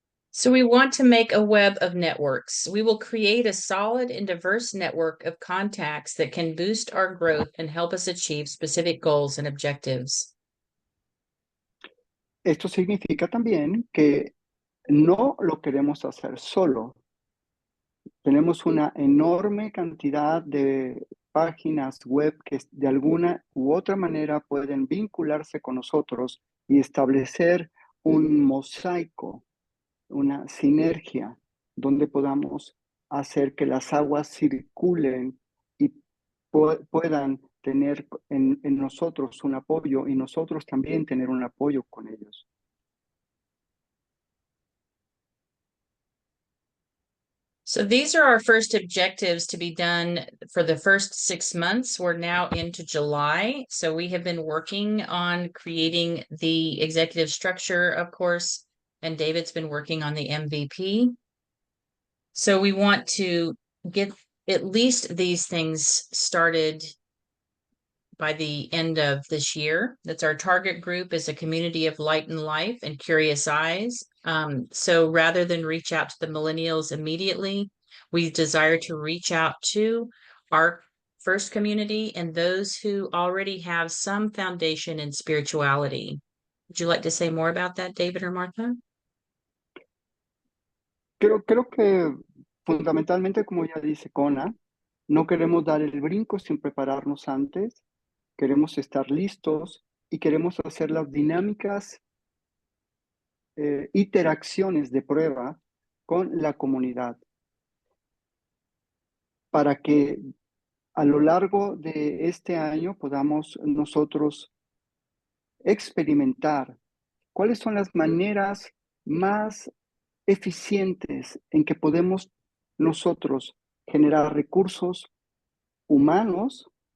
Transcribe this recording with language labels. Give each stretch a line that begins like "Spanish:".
English: So we want to make a web of networks. We will create a solid and diverse network of contacts that can boost our growth and help us achieve specific goals and objectives.
Spanish: Esto significa también que no lo queremos hacer solo. Tenemos una enorme cantidad de páginas web que de alguna u otra manera pueden vincularse con nosotros y establecer un mosaico, una sinergia, donde podamos hacer que las aguas circulen y puedan tener en nosotros un apoyo y nosotros también tener un apoyo con ellos.
English: So these are our first objectives to be done for the first 6 months. We're now into July. So we have been working on creating the executive structure, of course, and David's been working on the MVP. So we want to get at least these things started by the end of this year. That's our target group is a community of light and life and curious eyes. So rather than reach out to the millennials immediately, we desire to reach out to our first community and those who already have some foundation in spirituality. Would you like to say more about that, David or Martha?
Spanish: Creo que fundamentalmente, como ya dice Kona, no queremos dar el brinco sin prepararnos antes. Queremos estar listos y queremos hacer las dinámicas interacciones de prueba con la comunidad para que a lo largo de este año podamos nosotros experimentar cuáles son las maneras más eficientes en que podemos nosotros generar recursos humanos.